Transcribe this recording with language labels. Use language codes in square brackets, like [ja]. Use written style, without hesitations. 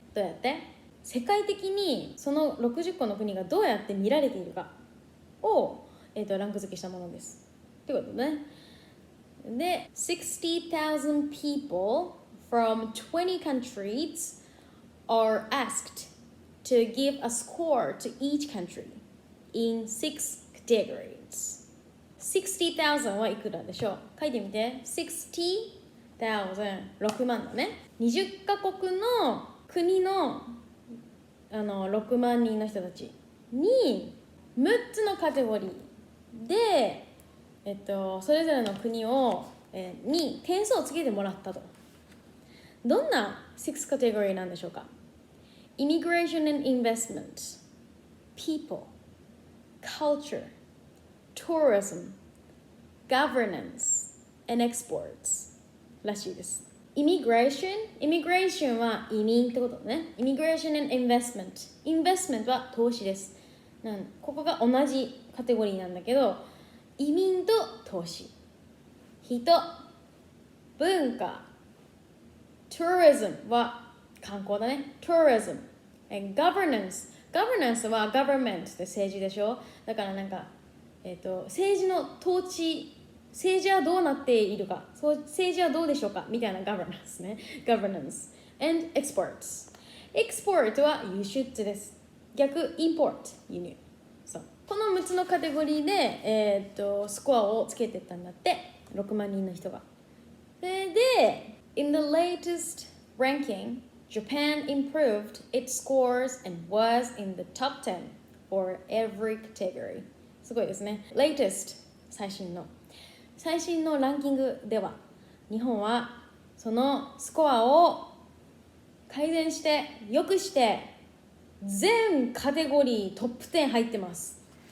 [ja] どうやって世界的にその60個の国がどうやって見られているかを、ランク付けしたものですってことね。 [en] で、60,000 people from 20 countries are asked to give a score to each country in 6 categories. [ja] 60,000 はいくらでしょう？書いてみて。60,000 6万だね。 20カ国の国の6万人の人たちに6つのカテゴリーで、それぞれの国を、に点数をつけてもらったと。どんな6カテゴリーなんでしょうか？ [en] Immigration and Investment, People, Culture, Tourism, Governance, and Exports [ja] らしいです。 Immigration は移民ってことね。 Immigration and Investment は投資です。ここが同じカテゴリーなんだけど、移民と投資、人、文化、Tourism は観光だね。 Tourism and Governance は Government で政治でしょ。だからなんか、政治の統治、政治はどうなっているか、政治はどうでしょうかみたいな governance ね。 governance and exports。 export は輸出です。逆 import 輸入。そう。この6つのカテゴリーで、スコアをつけていったんだって。 6万人の人が。 [en] それで、in the latest ranking, Japan improved its scores and was in the top 10 for every category。 [ja] すごいですね。 latest 最新のランキングでは日本はそのスコアを改善して良くして全カテゴリートップ10入ってます。